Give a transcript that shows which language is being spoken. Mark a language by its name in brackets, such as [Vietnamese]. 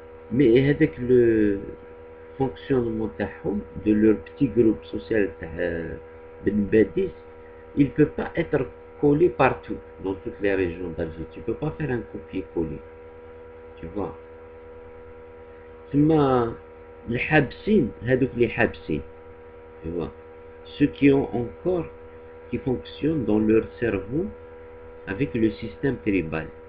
[French] Mais avec le fonctionnement [Arabic] تاعهم, [French] de leur petit groupe social Ben Badis, il ne peut pas être collé partout, dans toutes les régions d'Alger. Tu ne peux pas faire un copier-coller. Tu vois. [Arabic] ثم الحابسين هذوك les حابسين. [French] Tu vois. Ceux qui ont encore, qui fonctionnent dans leur cerveau avec le système tribal.